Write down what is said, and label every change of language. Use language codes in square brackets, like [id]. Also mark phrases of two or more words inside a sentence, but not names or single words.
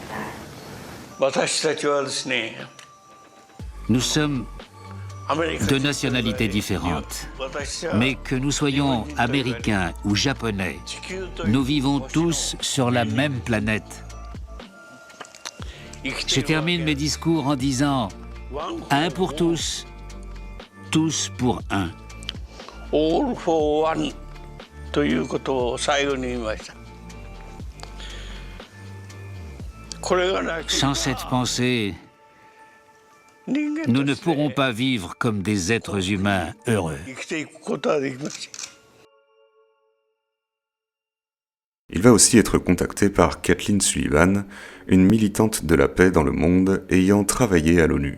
[fr] Nous sommes de nationalités différentes. Mais que nous soyons américains ou japonais, nous vivons tous sur la même planète. Je termine mes discours en disant « Un pour tous, tous pour un ». [en] All for one [ja] ということを最後に言いました。 [fr] Sans cette pensée, nous ne pourrons pas vivre comme des êtres humains heureux. Il va aussi être contacté par Kathleen Sullivan, une militante de la paix dans le monde ayant travaillé à l'ONU.